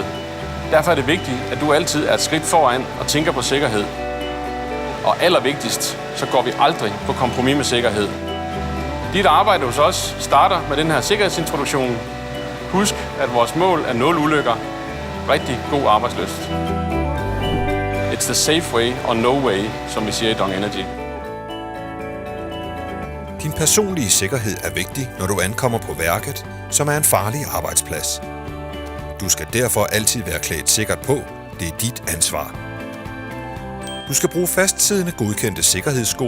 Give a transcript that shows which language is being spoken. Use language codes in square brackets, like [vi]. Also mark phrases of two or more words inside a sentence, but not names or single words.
[da] Derfor er det vigtigt, at du altid er et skridt foran og tænker på sikkerhed. Og allervigtigst, så går vi aldrig på kompromis med sikkerhed. Dit arbejde hos os starter med den her sikkerhedsintroduktion. Husk, at vores mål er 0 ulykker. Rigtig god arbejdslyst. [en] It's the safe way or no way, [da] som vi siger i Dong Energy. Din personlige sikkerhed er vigtig, når du ankommer på værket, som er en farlig arbejdsplads. Du skal derfor altid være klædt sikkert på. Det er dit ansvar. Du skal bruge fastsiddende godkendte sikkerhedssko.